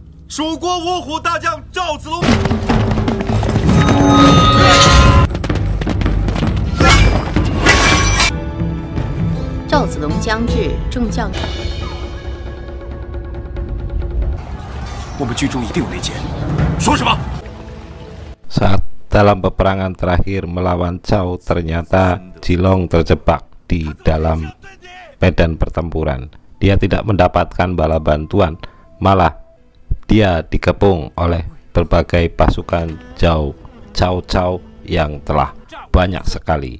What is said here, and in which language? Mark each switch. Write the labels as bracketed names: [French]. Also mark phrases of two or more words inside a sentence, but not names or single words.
[Chinese] 蜀国五虎大将赵子龙。赵子龙将至，众将。我们军中一定有内奸。说什么？ [Indonesian] Saat dalam peperangan terakhir melawan Cao, ternyata Jilong terjebak di dalam medan pertempuran. Dia tidak mendapatkan bala bantuan, malah dia dikepung oleh berbagai pasukan Cao yang telah banyak sekali.